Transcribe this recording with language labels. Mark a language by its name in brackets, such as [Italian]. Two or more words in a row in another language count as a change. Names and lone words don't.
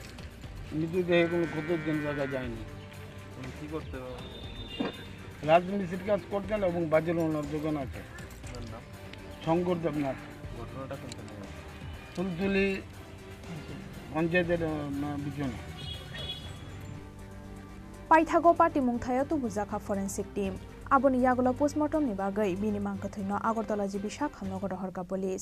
[Bangla] মৃতদেহে কোনো ক্ষতের চিহ্ন দেখা যায়নি। উনি কী করতে হবে? রাজমিস্ত্রির কাজ করতেন এবং বাজার ওনার দোকান আছে। ওনার নাম? শঙ্কর দেবনাথ। ঘটনাটা কোনখানে হয়েছে? তুলতুলি পঞ্চায়েতের পিছনে। [Kok Borok] पाइथागो पार्टी मुंगथाया तो बुजाखा [English] forensic team [Kok Borok] आबोनी यागुला पोस्टमार्टम नि बागै बिनि मांगथैनो आगरतला जिबि शाखामनगर हरका पुलिस।